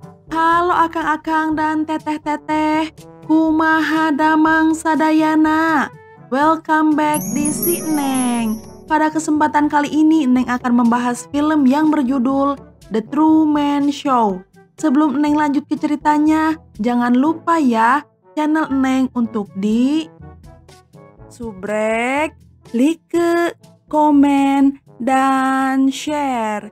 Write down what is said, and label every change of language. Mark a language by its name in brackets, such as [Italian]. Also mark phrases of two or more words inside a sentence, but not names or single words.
[Sundanese] Halo akang-akang dan teteh-teteh, kumaha damang sadayana. [English] Welcome back [Indonesian] di Si Neng. Pada kesempatan kali ini, Neng akan membahas film yang berjudul The Truman Show. Sebelum Neng lanjut ke ceritanya, jangan lupa ya, channel Neng untuk di subrek, like, komen, dan share.